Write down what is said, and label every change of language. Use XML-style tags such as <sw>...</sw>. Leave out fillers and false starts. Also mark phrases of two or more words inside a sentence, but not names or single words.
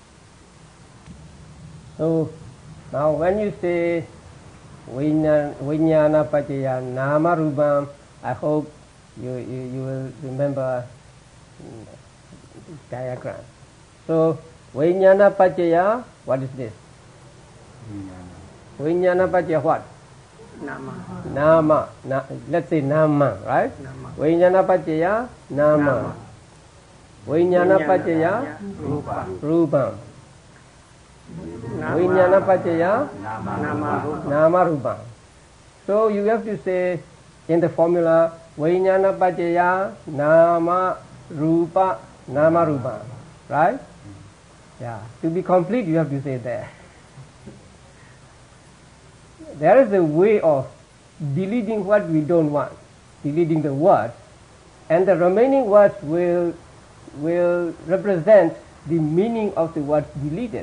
<en>So now when you say</en> <pi>Vijnana Paccaya Nama Rupam,</pi> <en>I hope you will remember this diagram.</en> <pi>So Vijnana Paccaya,</pi> <en>what is this?</en> <pi>Vijnana Paccaya what? Nama.</pi> <en>Let's say Nama, right?</en> <pi>Vijnana Paccaya Nama. Vijnana Paccaya Rupam. Vijnana Paccaya Nama Rupa.</pi> <en>So you have to say in the formula</en> <pi>Vijnana Paccaya Nama Rupa Nama Rupa,</pi> <en>right? Yeah. To be complete, you have to say that. There is a way of deleting what we don't want, deleting the words, and the remaining words will represent the meaning of the words deleted.</en>